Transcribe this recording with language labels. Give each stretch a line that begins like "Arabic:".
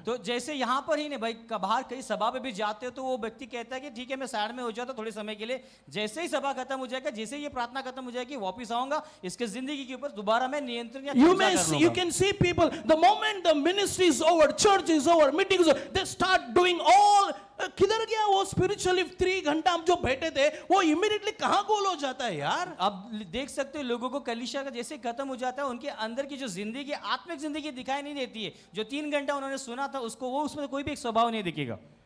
Hindi: तो जैसे यहाँ पर ही नहीं भाई, बाहर कहीं सभा पे भी जाते हो तो वो व्यक्ति कहता है कि ठीक है मैं साइड में हो जाता थोड़े समय के लिए, जैसे ही सभा खत्म हो जाएगा, जैसे ही ये प्रार्थना खत्म हो जाएगी, वापस आऊंगा, इसके जिंदगी के ऊपर दोबारा मैं नियंत्रण या
English: you can see people, the moment the ministry is over, church is over, meeting is over, they start doing all.
Hindi: किधर गया वो स्पिरिचुअली 3 घंटा हम जो बैठे थे, वो इमीडिएटली कहाँ गोल हो जाता है यार। अब देख सकते हो लोगों को कलीसिया का जैसे खत्म हो जाता है, उनके अंदर की जो जिंदगी, आत्मिक जिंदगी दिखाई नहीं देती है। जो 3 घंटा उन्होंने सुना था उसको, वो उसमें कोई भी एक स्वभाव नहीं दिखेगा।